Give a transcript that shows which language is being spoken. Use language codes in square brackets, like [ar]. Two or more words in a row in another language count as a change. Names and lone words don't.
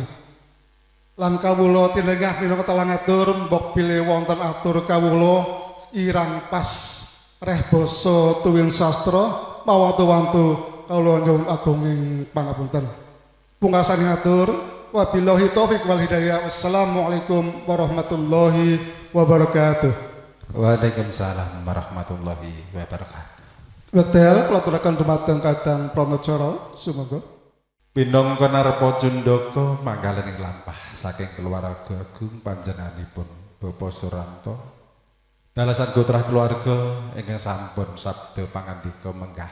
[jv] Lan kawula tinenggah minangka talang atur mbok bilih wonten atur kawula irang pas reh basa tuwin sastra mawantu-wantu kawula nyuwun agunging pangapunten. Pungkasaning atur [ar] وبالله التوفيق والهداية. والسلام عليكم ورحمة الله وبركاته. وعليكم السلام ورحمة الله وبركاته. [jv] Wekdal kula aturaken dumateng Kadang Pranajara sumangga Pinangka narpa Cundaka manggalening lampah saking keluarga agung panjenenganipun Bapak Suranto. Dalasan gotrah keluarga ingkang sampun sabda pangandika menggah.